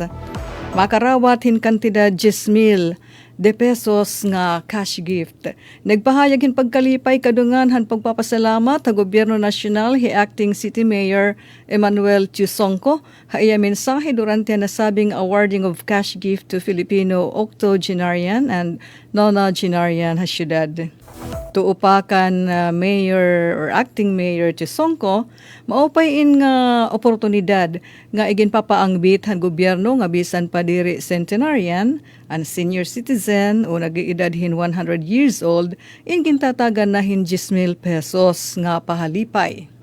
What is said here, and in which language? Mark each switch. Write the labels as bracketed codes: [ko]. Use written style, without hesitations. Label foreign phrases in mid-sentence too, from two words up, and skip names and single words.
[war] Makarawat hin kantidad 10,000 de pesos nga [en] cash gift. [war] Nagpahayag hin pagkalipay kadungan han pagpapasalamat sa Gobyerno Nasyonal hi Acting City Mayor Emmanuel Tiusongco ha iya mensahe durante nasabing [en] awarding of cash gift to Filipino octogenarian and nonagenarian [war] ha syudad. Tuupakan Mayor or Acting Mayor Tiusongco, maupayin nga oportunidad nga iginpapaangbit han gobyerno nga bisan pa diri centenarian, ang [en] senior citizen [war] o nag-iedad hin [en] 100 years old, [war] ingintatagan na hin 10,000 pesos nga pahalipay.